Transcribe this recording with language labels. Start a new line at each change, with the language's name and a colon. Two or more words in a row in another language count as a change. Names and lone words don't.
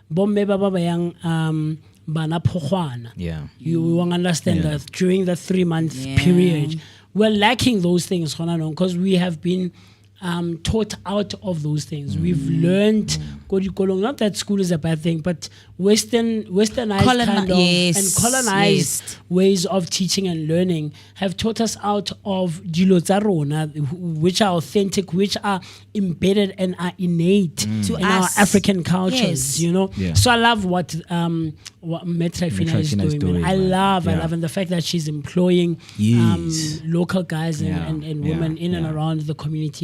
English: You will understand that during the 3-month period, we're lacking those things because we have been taught out of those things. We've learned, not that school is a bad thing, but westernized kind of and colonized ways of teaching and learning have taught us out of
Tswana: dilo tsa rona,
English: which are authentic, which are embedded and are innate in our African cultures. You know, so I love what Metrafina is doing. I love, and the fact that she's employing local guys and women in and around the community.